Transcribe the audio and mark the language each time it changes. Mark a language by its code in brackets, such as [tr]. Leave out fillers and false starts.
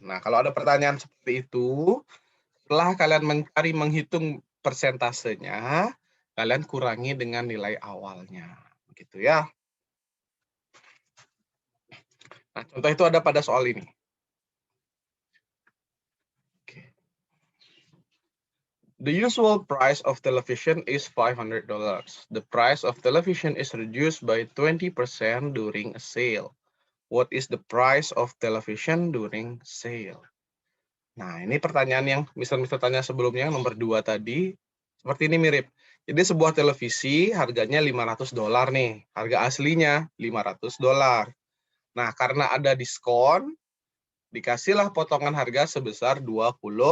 [id] Nah, kalau ada pertanyaan seperti itu, setelah kalian menghitung persentasenya, kalian kurangi dengan nilai awalnya. Begitu ya. Nah, contoh itu ada pada soal ini. [en] The usual price of television is $500. The price of television is reduced by 20% during a sale. What is the price of television during sale? [id] Nah, ini pertanyaan yang Mister tanya sebelumnya, nomor 2 tadi. Seperti ini mirip. Jadi sebuah televisi harganya $500 nih. Harga aslinya $500. Nah, karena ada diskon, dikasihlah potongan harga sebesar 20%.